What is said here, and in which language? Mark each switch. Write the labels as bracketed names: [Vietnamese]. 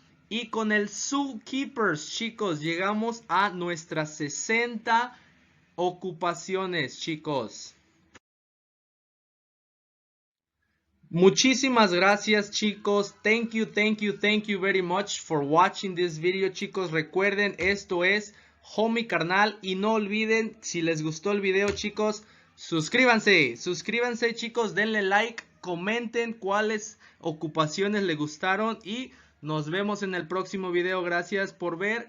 [Spanish] Y con el zookeepers, chicos, llegamos a nuestras 60 ocupaciones, chicos. Muchísimas gracias, chicos. [English] Thank you very much for watching this video, chicos. [Spanish] Recuerden, esto es HomieKarnal y no olviden, si les gustó el video, chicos, suscríbanse, chicos, denle like, comenten cuáles ocupaciones les gustaron y nos vemos en el próximo video. Gracias por ver.